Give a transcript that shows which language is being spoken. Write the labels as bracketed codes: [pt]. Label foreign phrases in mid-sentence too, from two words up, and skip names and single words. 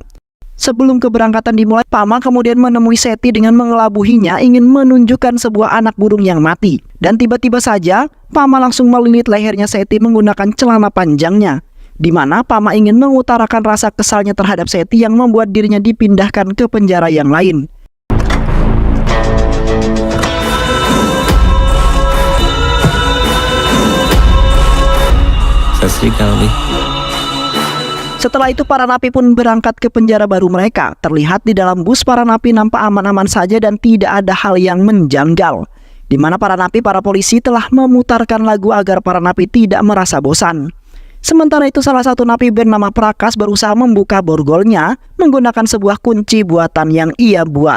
[id] Sebelum keberangkatan dimulai, Pama kemudian menemui Seti dengan mengelabuhinya ingin menunjukkan sebuah anak burung yang mati. Dan tiba-tiba saja, Pama langsung melilit lehernya Seti menggunakan celana panjangnya, di mana Pama ingin mengutarakan rasa kesalnya terhadap Seti yang membuat dirinya dipindahkan ke penjara yang lain. [pa] ਸਤ ਸ੍ਰੀ ਅਕਾਲ ਭੀ। [id] Setelah itu para napi pun berangkat ke penjara baru mereka. Terlihat di dalam bus para napi nampak aman-aman saja dan tidak ada hal yang menjanggal, di mana para polisi telah memutarkan lagu agar para napi tidak merasa bosan. Sementara itu salah satu napi bernama Prakas berusaha membuka borgolnya menggunakan sebuah kunci buatan yang ia buat.